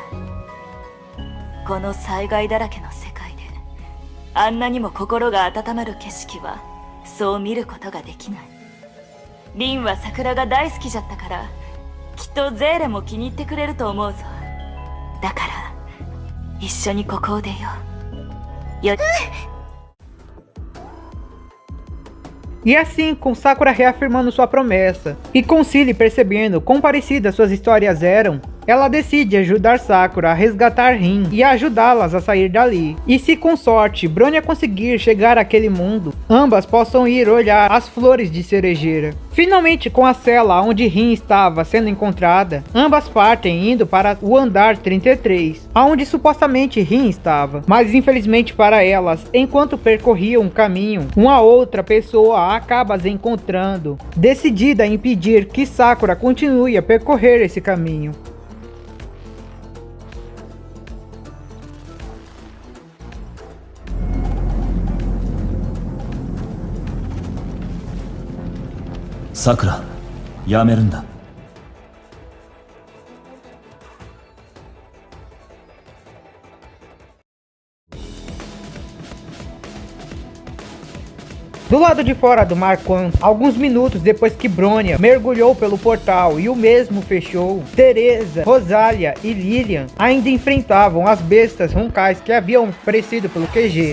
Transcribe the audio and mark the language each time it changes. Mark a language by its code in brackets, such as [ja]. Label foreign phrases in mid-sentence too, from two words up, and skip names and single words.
[ja] この災害だらけの世界であんなにも心が温まる景色はそう見ることができない。リンは桜が大好きじゃったから、きっとゼーレも気に入ってくれると思うぞ。だから一緒にここを出よう。 [pt] E assim, com Sakura reafirmando sua promessa, e com Cilly percebendo quão parecidas suas histórias eram, ela decide ajudar Sakura a resgatar Rin e ajudá-las a sair dali. E se com sorte Bronya conseguir chegar àquele mundo, ambas possam ir olhar as flores de cerejeira. Finalmente, com a cela onde Rin estava sendo encontrada, ambas partem indo para o andar 33, onde supostamente Rin estava. Mas infelizmente para elas, enquanto percorriam o caminho, uma outra pessoa acaba as encontrando, decidida a impedir que Sakura continue a percorrer esse caminho. [ja] Sakura, やめるんだ。 [pt] Do lado de fora do Mar Quan, alguns minutos depois que Bronya mergulhou pelo portal e o mesmo fechou, Teresa, Rosalia e Lilian ainda enfrentavam as bestas roncais que haviam aparecido pelo QG.